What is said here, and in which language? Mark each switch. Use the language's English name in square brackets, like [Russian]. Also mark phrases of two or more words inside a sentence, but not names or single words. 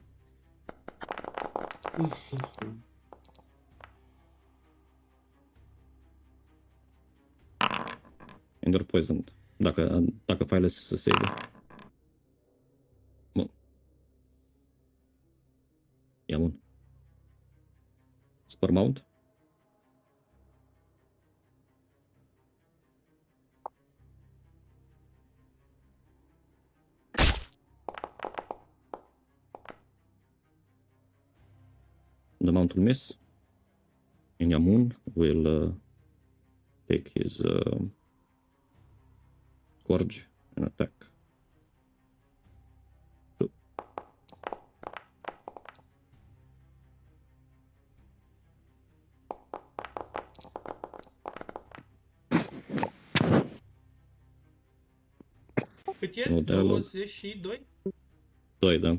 [English] And you're poisoned. [Romanian] Dacă faile să save. Bun. Ia bun. [English] Spur mount. The mount will miss. And Yamun will take his Scourge and attack. Two. [Romanian] Cât e? Nu, dialog. 22? 2, da.